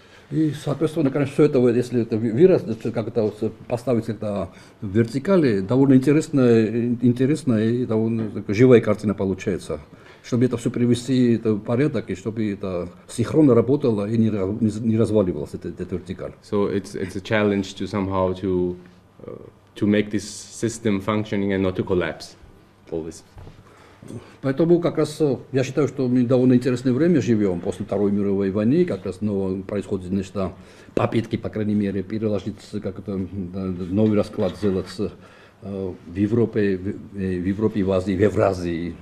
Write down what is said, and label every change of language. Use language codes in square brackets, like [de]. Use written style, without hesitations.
[ru] И, соответственно, конечно, все это, если это как-то поставить это в вертикали, довольно интересная и довольно живая картина получается. Чтобы это все привести в порядок, и чтобы это синхронно работало и не разваливалось, эта вертикаль. [en] So it's a challenge to somehow to make this system functioning and not to collapse always. [ru] Поэтому как раз я считаю, что мы довольно интересное время живем после Второй мировой войны, как раз происходит нечто, попытки, по крайней мере, переложить как-то новый расклад сделать в Европе, и в Азии, в Евразии.